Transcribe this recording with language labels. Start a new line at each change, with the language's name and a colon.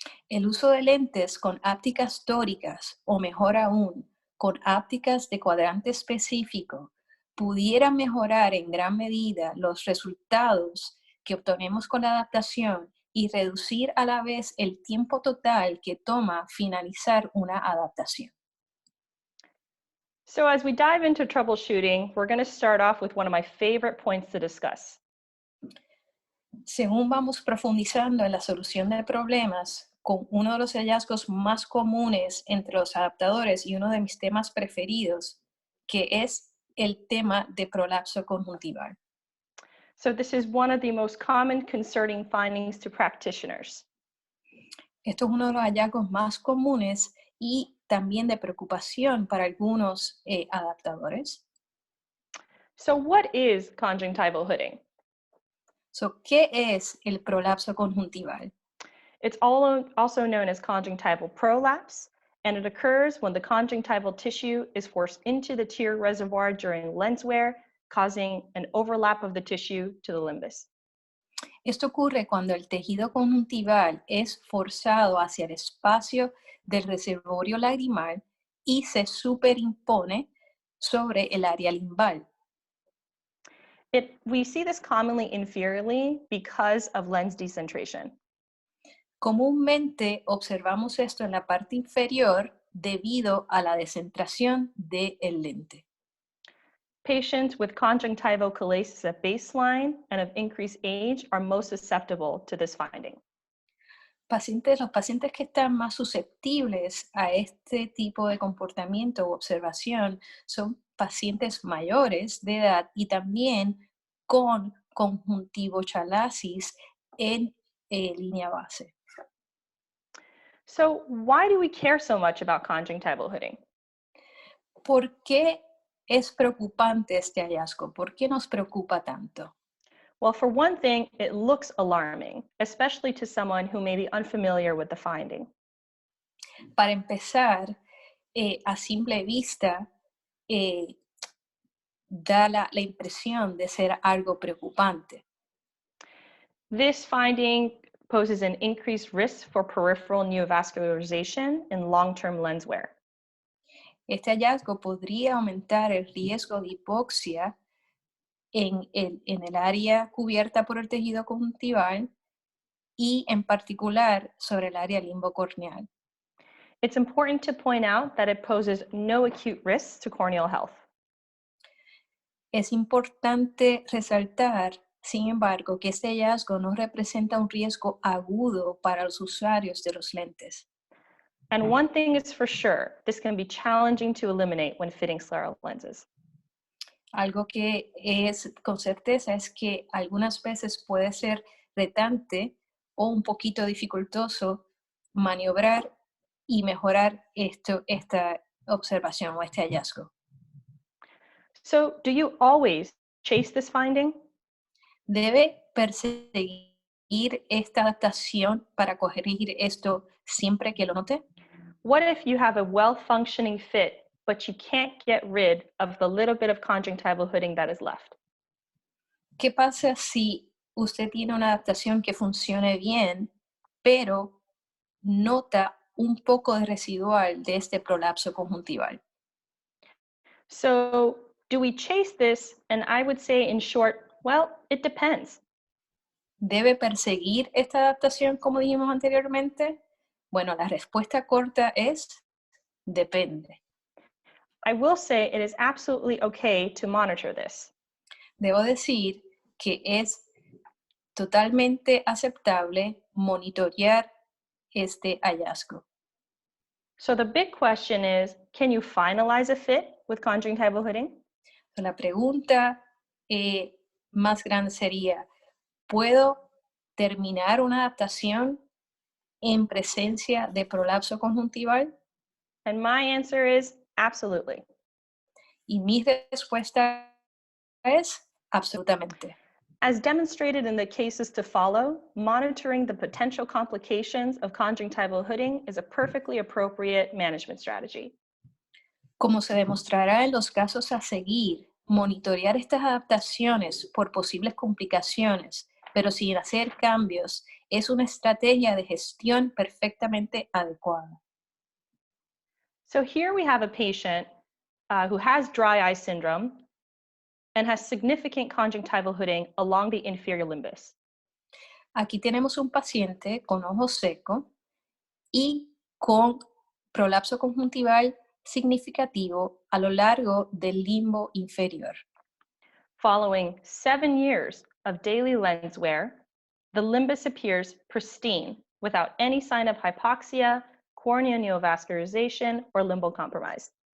Spanish: El uso de lentes con ápticas tóricas, o mejor aún, con ápticas de cuadrante específico, pudiera mejorar en gran medida los resultados que obtenemos con la adaptación y reducir a la vez el tiempo total que toma finalizar una adaptación.
English: So as we dive into troubleshooting, we're going to start off with one of my favorite points to discuss.
Spanish: Según vamos profundizando en la solución de problemas, con uno de los hallazgos más comunes entre los adaptadores y uno de mis temas preferidos, que es el tema de prolapso conjuntival.
English: So this is one of the most common concerning findings to practitioners.
Spanish: Esto es uno de los hallazgos más comunes y también de preocupación para algunos adaptadores.
English: So what is conjunctival hooding?
Spanish: ¿Qué es el prolapso conjuntival?
English: It's also known as conjunctival prolapse, and it occurs when the conjunctival tissue is forced into the tear reservoir during lens wear, causing an overlap of the tissue to the limbus.
Spanish: Esto ocurre cuando el tejido conjuntival es forzado hacia el espacio del reservorio lagrimal y se superimpone sobre el área limbal.
English: We see this commonly inferiorly because of lens decentration.
Spanish: Comúnmente observamos esto en la parte inferior debido a la descentración del lente.
English: Patients with conjunctival chalasis at baseline and of increased age are most susceptible to this finding.
Spanish: Los pacientes que están más susceptibles a este tipo de comportamiento u observación son pacientes mayores de edad y también con conjuntivochalasis en línea base.
English: So why do we care so much about conjunctival hooding?
Spanish: ¿Por qué es preocupante este hallazgo? ¿Por qué nos preocupa tanto?
English: Well, for one thing, it looks alarming, especially to someone who may be unfamiliar with the finding.
Spanish: Para empezar, a simple vista, da la impresión de ser algo preocupante.
English: This finding poses an increased risk for peripheral neovascularization in long-term lens wear.
Spanish: Este hallazgo podría aumentar el riesgo de hipoxia en el área cubierta por el tejido conjuntival y en particular sobre el área limbocorneal.
English: It's important to point out that it poses no acute risks to corneal health.
Spanish: Es importante resaltar, sin embargo, que este hallazgo no representa un riesgo agudo para los usuarios de los lentes.
English: And one thing is for sure, this can be challenging to eliminate when fitting scleral lenses.
Spanish: Algo que es con certeza es que algunas veces puede ser retante o un poquito dificultoso maniobrar y mejorar esta observación o este hallazgo.
English: So do you always chase this finding?
Spanish: ¿Debe perseguir esta adaptación para corregir esto siempre que lo note?
English: What if you have a well-functioning fit, but you can't get rid of the little bit of conjunctival hooding that is left?
Spanish: ¿Qué pasa si usted tiene una adaptación que funcione bien, pero nota un poco de residual de este prolapso conjuntival?
English: So do we chase this? And I would say in short, well, it depends.
Spanish: ¿Debe perseguir esta adaptación como dijimos anteriormente? Bueno, la respuesta corta es depende.
English: I will say it is absolutely okay to monitor this.
Spanish: Debo decir que es totalmente aceptable monitorear este hallazgo.
English: So the big question is, can you finalize a fit with conjunctival hooding?
Spanish: La pregunta más grande sería, ¿puedo terminar una adaptación en presencia de prolapso conjuntival?
English: And my answer is absolutely.
Spanish: Y mi respuesta es absolutamente.
English: As demonstrated in the cases to follow, monitoring the potential complications of conjunctival hooding is a perfectly appropriate management strategy.
Spanish: Como se demostrará en los casos a seguir, monitorear estas adaptaciones por posibles complicaciones, pero sin hacer cambios, es una estrategia de gestión perfectamente adecuada.
English: So here we have a patient who has dry eye syndrome and has significant conjunctival hooding along the inferior limbus.
Spanish: Aquí tenemos un paciente con ojo seco y con prolapso conjuntival significativo a lo largo del limbo inferior.
English: Following 7 years of daily lens wear, the limbus appears pristine without any sign of hypoxia, cornea neovascularization, or limbal compromise.